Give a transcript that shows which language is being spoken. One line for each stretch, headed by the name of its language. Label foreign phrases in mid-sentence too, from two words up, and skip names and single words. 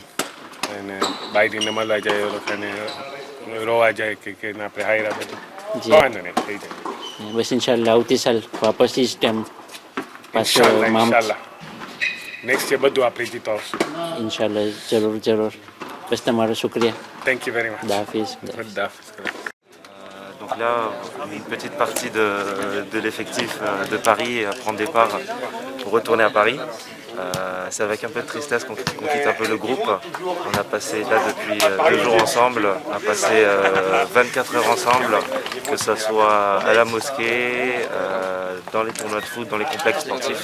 Gujarati: અને બાઈડીને મળવા જાય, એ લોકોને રોવા જાય કે આપણે હાયરા બધું વાંધો નહીં થઈ જાય. બસ ઇન્શાલ્લાહ આવતી સાલ વાપસ જ ટાઈમ પાછો
English: next year
Gujarati: બધું આપણે જીતો આવશું ઇન્શાલ્લાહ. જરૂર. બસ તમારો શુક્રિયા.
English: thank you very much.
Gujarati: દાફિઝ.
French: Donc là, une petite partie de l'effectif de Paris à prendre départ pour retourner à Paris. C'est avec un peu de tristesse qu'on quitte un peu le groupe. On a passé là depuis 2 jours ensemble, on a passé 24 heures ensemble, que ce soit à la mosquée, dans les tournois de foot, dans les complexes sportifs.